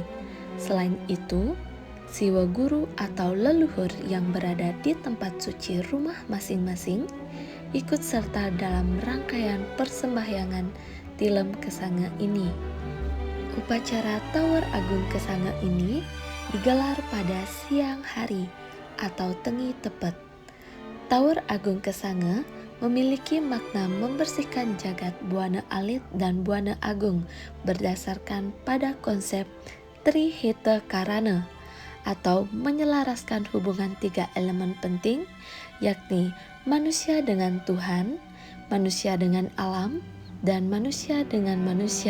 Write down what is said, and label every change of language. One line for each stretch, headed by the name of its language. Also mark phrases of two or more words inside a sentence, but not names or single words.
Indonesian: Selain itu, siwa guru atau leluhur yang berada di tempat suci rumah masing-masing ikut serta dalam rangkaian persembahyangan tilem Kesanga ini. Upacara Tawur Agung Kesanga ini digelar pada siang hari atau
Balinese: tengi tepet.
Indonesian: Tawur Agung Kesanga memiliki makna membersihkan jagat buana alit dan buana agung berdasarkan pada konsep Trihita Karana atau menyelaraskan hubungan 3 elemen penting, yakni manusia dengan Tuhan, manusia dengan alam, dan manusia dengan manusia.